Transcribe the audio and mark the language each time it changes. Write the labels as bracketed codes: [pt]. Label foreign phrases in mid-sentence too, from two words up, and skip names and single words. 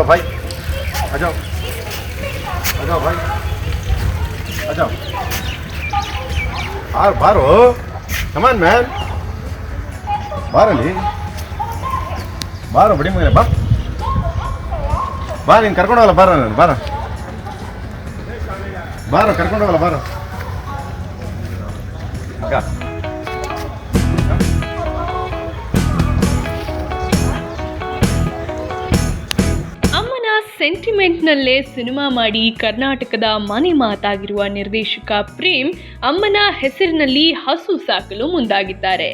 [hi] भाई, आ जाओ भाई, आ जाओ। बाहर हो, [en] come on man, [kn] बाहर ಅಲ್ಲಿ ಬಾರೋ ಬಿಡಿ ಮಗನೇ, ಬಾ ನೀನು ಕರ್ಕೊಂಡು ಹೋಗಲ್ಲ, ಬಾರೋ ನಾನು, ಬಾರೋ ಕರ್ಕೊಂಡು ಹೋಗಲ್ಲ, ಬಾರೋ ಅಕ್ಕ. ಅಮ್ಮನ ಸೆಂಟಿಮೆಂಟ್ನಲ್ಲೇ ಸಿನಿಮಾ ಮಾಡಿ ಕರ್ನಾಟಕದ ಮನೆ ಮಾತಾಗಿರುವ ನಿರ್ದೇಶಕ ಪ್ರೇಮ್ ಅಮ್ಮನ ಹೆಸರಿನಲ್ಲಿ ಹಸು ಸಾಕಲು ಮುಂದಾಗಿದ್ದಾರೆ.